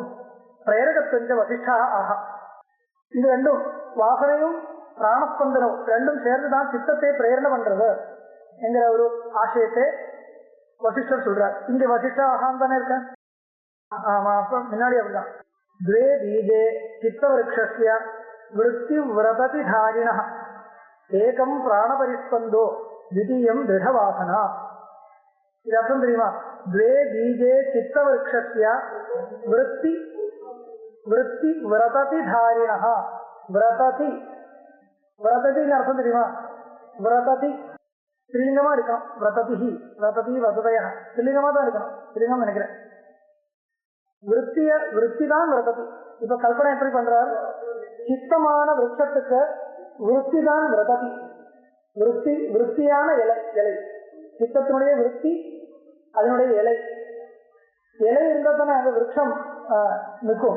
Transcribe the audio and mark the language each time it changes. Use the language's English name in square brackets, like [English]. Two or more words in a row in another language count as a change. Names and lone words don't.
[Sanskrit] प्रेरकत्वं च वसिष्ठ आह. [Tamil] இது ரெண்டும், வாசனையும் பிராணஸ்பந்தனம் ரெண்டும் சேர்ந்துதான் சித்தத்தை பிரேரணை பண்றது என்கிற ஒரு ஆசயத்தை வசிஷ்டர் சொல்றார். இங்க வசிஷ்டா ஆகான் தானே இருக்க. ஆமா, அப்ப முன்னாடி அப்படிதான். [Sanskrit] द्वे बीजे चित्तवृक्षस्य वृत्ति व्रतति धारिणः एकं प्राणपरिस्पन्दो द्वितीयं दृढवासना. [Tamil] இது அர்த்தம் தெரியுமா? [Sanskrit] द्वे बीजे चित्तवृक्षस्य वृत्ति व्रतति धारिणः. [Tamil] व्रतति அர்த்தம் தெரியுமா? व्रतति ஸ்ரீலிங்கமா இருக்கணும். [Sanskrit] व्रतति वदतयः [Tamil] ஸ்ரீலிங்கமா தான் இருக்கணும். ஸ்ரீலிங்கம் நினைக்கிறேன். விருத்தி தான் விரததி. இப்ப கல்பனை எப்படி பண்றார்? சித்தமான விருட்சத்துக்கு விருத்தி தான் விரததி. விருத்தியான இலை. சித்தத்தினுடைய விருத்தி, அதனுடைய இலை இருந்தா தானே அந்த விருட்சம் நிற்கும்.